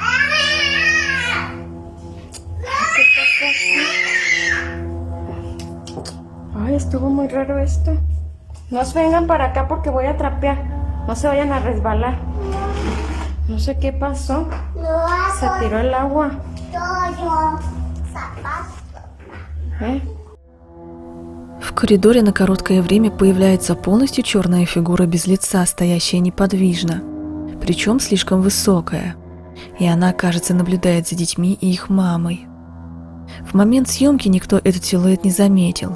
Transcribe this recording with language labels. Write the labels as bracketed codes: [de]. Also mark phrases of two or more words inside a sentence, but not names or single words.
[es] ¿Qué pasó? Ay, estuvo muy raro esto. No se vengan para acá porque voy a trapear. No se vayan a resbalar. No sé qué pasó. No Se tiró el agua. todo. Zapato. [ru] В коридоре на короткое время появляется полностью черная фигура без лица, стоящая неподвижно, причем слишком высокая, и она, кажется, наблюдает за детьми и их мамой. В момент съемки никто этот силуэт не заметил.